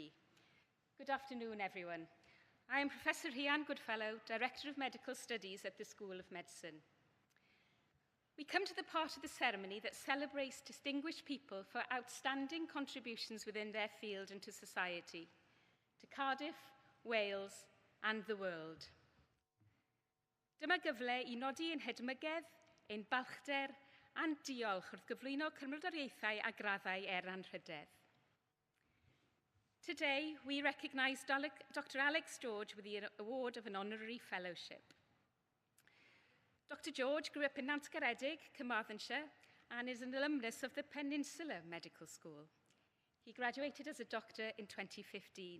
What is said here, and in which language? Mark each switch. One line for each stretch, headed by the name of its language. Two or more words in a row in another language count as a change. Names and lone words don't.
English: Good afternoon, everyone. I am Professor Rhian Goodfellow, Director of Medical Studies at the School of Medicine. We come to the part of the ceremony that celebrates distinguished people for outstanding contributions within their field and to society, to Cardiff, Wales, and the world.
Welsh: Dyma gyfle I nodi ein hedmygedd, ein balchder a'n diolch wrth gyflwyno cymrydoriaethau a graddau anrhydedd.
English: Today, we recognise Dr. Alex George with the award of an honorary fellowship. Dr. George grew up in Nant Garedig, Carmarthenshire, and is an alumnus of the Peninsula Medical School. He graduated as a doctor in 2015.